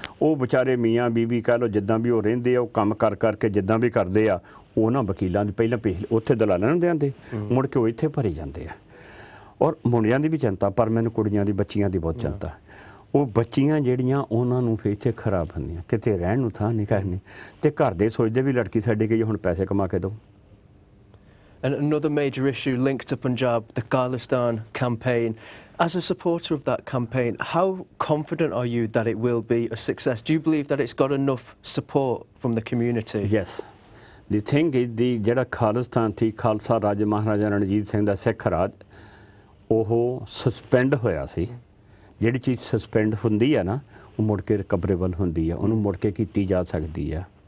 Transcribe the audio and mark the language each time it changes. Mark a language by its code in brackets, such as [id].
[pa] ਉਹ ਵਿਚਾਰੇ ਮੀਆਂ ਬੀਬੀ ਕਹਿ ਲਓ ਜਿੱਦਾਂ ਵੀ ਉਹ ਰਹਿੰਦੇ ਆ, ਉਹ ਕੰਮ ਕਰ ਕਰਕੇ ਜਿੱਦਾਂ ਵੀ ਕਰਦੇ ਆ, ਉਹ ਨਾ ਵਕੀਲਾਂ ਦੀ ਪਹਿਲਾਂ ਉੱਥੇ ਦਲਾਲਾਂ ਨੂੰ ਦਿੰਦੇ, ਮੁੜ ਕੇ ਉਹ ਇੱਥੇ ਭਰੇ ਜਾਂਦੇ ਆ। ਔਰ ਮੁੰਡਿਆਂ ਦੀ ਵੀ ਚਿੰਤਾ, ਪਰ ਮੈਨੂੰ ਕੁੜੀਆਂ ਦੀ ਬੱਚੀਆਂ ਦੀ ਬਹੁਤ ਚਿੰਤਾ। ਉਹ ਬੱਚੀਆਂ ਜਿਹੜੀਆਂ ਉਹਨਾਂ ਨੂੰ ਫਿਰ ਇੱਥੇ ਖਰਾਬ ਹੁੰਦੀਆਂ, ਕਿਤੇ ਰਹਿਣ ਨੂੰ ਥਾਂ ਨਹੀਂ ਕਰਨੀ, ਅਤੇ ਘਰ ਦੇ ਸੋਚਦੇ ਵੀ ਲੜਕੀ ਸਾਡੀ ਗਈ ਹੁਣ ਪੈਸੇ ਕਮਾ ਕੇ ਦਿਓ। [en] And another major issue linked to Punjab, the Khalistan campaign. As a supporter of that campaign, how confident are you that it will be a success? Do you believe that it's got enough support from the community? Yes. The thing is, [pa] ਜਿਹੜਾ ਖਾਲਿਸਤਾਨ ਸੀ, ਖਾਲਸਾ ਰਾਜ ਮਹਾਰਾਜਾ ਰਣਜੀਤ ਸਿੰਘ ਦਾ ਸਿੱਖ ਰਾਜ, ਉਹ suspend ਹੋਇਆ ਸੀ। ਜਿਹੜੀ ਚੀਜ਼ suspend ਹੁੰਦੀ ਆ ਨਾ, ਉਹ ਮੁੜ ਕੇ ਰਿਕਵਰੇਬਲ ਹੁੰਦੀ ਆ, ਉਹਨੂੰ ਮੁੜ ਕੇ ਕੀਤੀ ਜਾ ਸਕਦੀ ਆ।